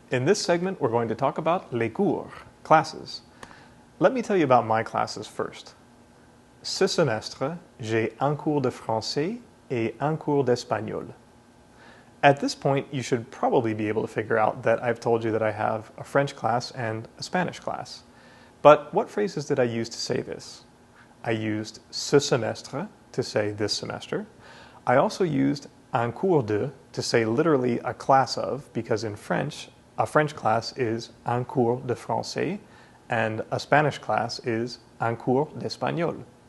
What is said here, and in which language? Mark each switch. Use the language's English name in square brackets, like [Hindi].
[English] In this segment we're going to talk about [French] les cours, [English] classes. Let me tell you about my classes first. [French] Ce semestre, j'ai un cours de français et un cours d'espagnol. [English] At this point, you should probably be able to figure out that I've told you that I have a French class and a Spanish class. But what phrases did I use to say this? I used [French] ce semestre [English] to say this semester. I also used [French] un cours de [English] to say literally a class of, because in French, a French class is [French] un cours de français [English] and a Spanish class is [French] un cours d'espagnol.